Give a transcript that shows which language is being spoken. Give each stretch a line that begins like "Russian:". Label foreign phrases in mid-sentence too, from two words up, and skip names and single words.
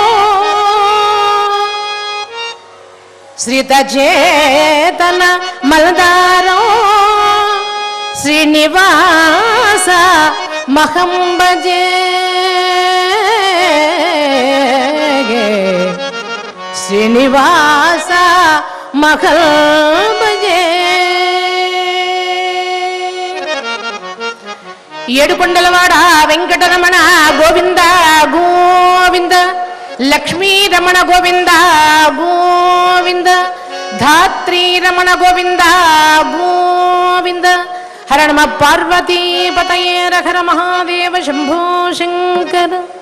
Sanskrit: श्रितचेतन मल्दारो श्रीनिवास महं भजे श्रीनिवास महं भजे।
Telugu: ఏడుకొండలవాడ వెంకటరమణ గోవింద గోవింద లక్ష్మీ రమణ గోవింద గోవింద ధాత్రీ రమణ గోవింద గోవింద
Sanskrit: హర నమ పార్వతీపతయే హర మహాదేవ శంభో శంకర।